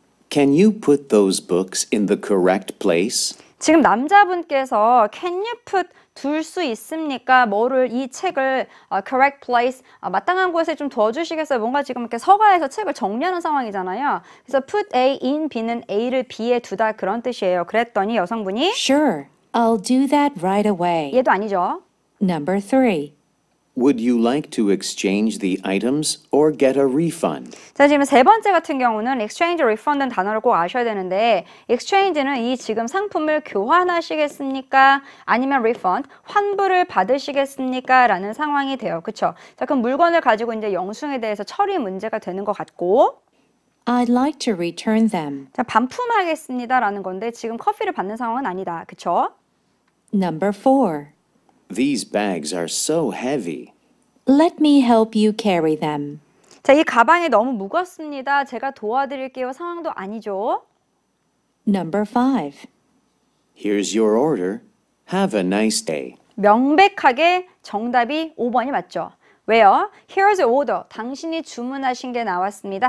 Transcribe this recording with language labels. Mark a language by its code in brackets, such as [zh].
[en] Can you put those books in the correct place? [ko] 지금 남자분께서 [en] can you put [ko] 둘 수 있습니까? 뭐를 이 책을 [en] correct place [ko] 마땅한 곳에 좀 둬주시겠어요? 뭔가 지금 이렇게 서가에서 책을 정리하는 상황이잖아요. 그래서 put A in B는 A를 B에 두다 그런 뜻이에요. 그랬더니 여성분이 [en] Sure, I'll do that right away. [ko] 얘도 아니죠. [en] Number 3. Would you like to exchange the items or get a refund? [ko] 자, 지금 세 번째 같은 경우는 exchange, refund는 단어를 꼭 아셔야 되는데 exchange는 이 지금 상품을 교환하시겠습니까? 아니면 refund, 환불을 받으시겠습니까? 라는 상황이 돼요. 그쵸? 자, 그럼 물건을 가지고 이제 영수증에 대해서 처리 문제가 되는 것 같고 [en] I'd like to return them. [ko] 자, 반품하겠습니다 라는 건데 지금 커피를 받는 상황은 아니다. 그쵸? [en] Number 4. These bags are so heavy. Let me help you carry them. [ko] 자, 이 가방이 너무 무겁습니다. 제가 도와드릴게요. 상황도 아니죠. [en] Number 5. Here's your order. Have a nice day. [ko] 명백하게 정답이 5번이 맞죠. 왜요? [en] Here's your order. [ko] 당신이 주문하신 게 나왔습니다.